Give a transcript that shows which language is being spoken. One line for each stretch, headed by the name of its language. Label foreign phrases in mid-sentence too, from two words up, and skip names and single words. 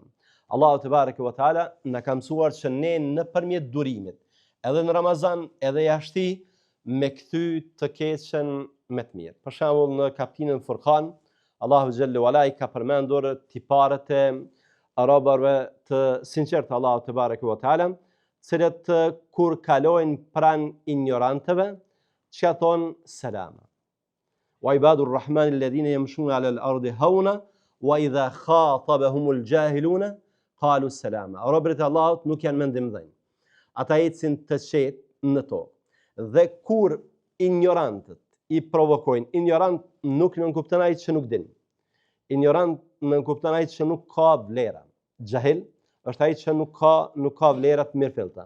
Albanian: Allahu
Arabic: تبارك وتعالى
Albanian: na ka mësuar që ne nëpërmjet durimit, edhe në Ramazan, edhe jashtë, me kthy të keqen me të mirë. Për shembull në kapitullin Furqan, Allahu
Arabic: جل وعلا
Albanian: I ka përmendur tiparet e arabarëve të sinqertë Allahu
Arabic: تبارك وتعالى,
Albanian: cilët kur kalojnë pranë ignorantëve, që thonë selama.
Arabic: وعباد الرحمن الذين يمشون على الأرض هونا وإذا خاطبهم الجاهلون قالوا سلاما.
Albanian: Robërit e Allahut nuk janë mendim dhënë. Ata ecin të qetë në tokë. Dhe kur ignorantët I provokojnë, ignorant nuk nënkupton ai që nuk din. Ignorant nënkupton ai që nuk ka vlera. Jahil është ai që nuk ka vlera të mirëfillta.